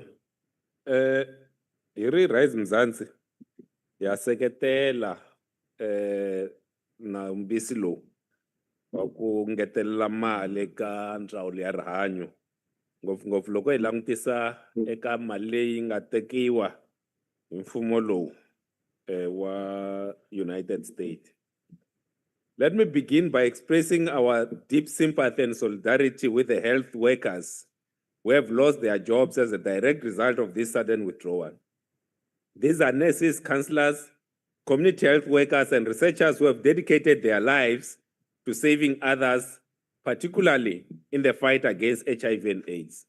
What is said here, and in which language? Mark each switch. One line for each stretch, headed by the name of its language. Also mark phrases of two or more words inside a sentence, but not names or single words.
Tsonga: Iri Rise Mzansi yaseketela na mbisi lowu wa ku ngetelela mali ka ndzawulo ya rihanyo ngopfungopfu loko hi langutisa eka mali leyi nga tekiwa hi mfumo lowu wa United States.
English: Let me begin by expressing our deep sympathy and solidarity with the health workers who have lost their jobs as a direct result of this sudden withdrawal. These are nurses, counselors, community health workers, and researchers who have dedicated their lives to saving others, particularly in the fight against HIV and AIDS.